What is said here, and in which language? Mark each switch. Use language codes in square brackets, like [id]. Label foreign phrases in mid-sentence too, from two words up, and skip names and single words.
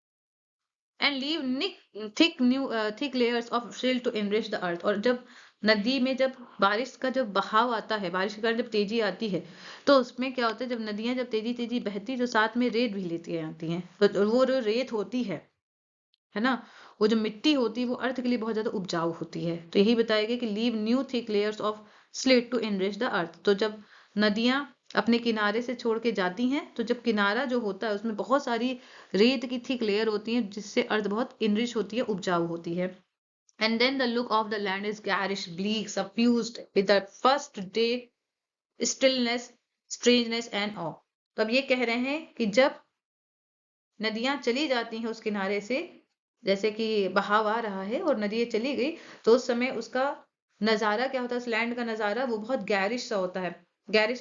[en] and leave thick layers of silt to enrich the earth, [hi] और जब नदी में जब बारिश का जब बहाव आता है, बारिश के कारण जब तेजी आती है, तो उसमें क्या होता है, जब नदियां जब तेजी तेजी बहती तो साथ में रेत भी लेती आती हैं, तो वो जो रेत होती है ना, वो जो मिट्टी होती है वो अर्थ के लिए बहुत ज्यादा उपजाऊ होती है। तो यही बताया गया कि [en] leave new thick layers of slate to enrich the earth. [hi] तो जब नदियां अपने किनारे से छोड़ के जाती हैं, तो जब किनारा जो होता है उसमें बहुत सारी रेत की [en] thick layer [hi] होती है, जिससे अर्थ बहुत इनरिच होती है, उपजाऊ होती है। [en] and then the look of the land is garish bleak suffused with the first day stillness strangeness and awe. [hi] तो अब ये कह रहे हैं कि जब नदियां चली जाती हैं उस किनारे से, जैसे कि बहाव आ रहा है और नदी चली गई, तो उस समय उसका नजारा क्या होता है, उस लैंड का नजारा वो बहुत गैरिश सा होता है।